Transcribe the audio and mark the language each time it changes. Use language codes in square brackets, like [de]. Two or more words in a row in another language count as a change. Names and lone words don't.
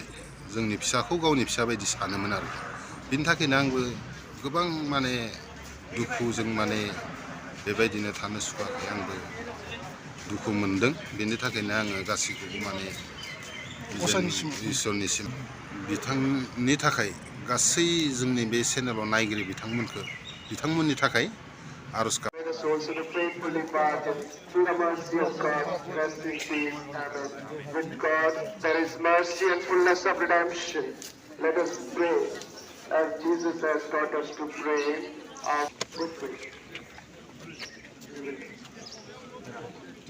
[brx] जोंनि फिसाखौ गावनि फिसा बायदि सानोमोन आरो बिनि थाखायनो आंबो गोबां माने दुखुजों माने बेबायदिनो थानो सुखुवाखै, आंबो दुखु मोनदों। बेनि थाखायनो आङो गासैखौबो माने इसोरनिसिम बिथांनि थाखाय गासै जोंनि बे चेनेलाव नायगिरि बिथांमोननि थाखाय आर'ज गाबो। [en] May the souls of the faithful departed, through the mercy of God, rest in peace. Amen. With God, there is mercy and fullness of redemption. Let us pray as Jesus has taught us to pray with faith.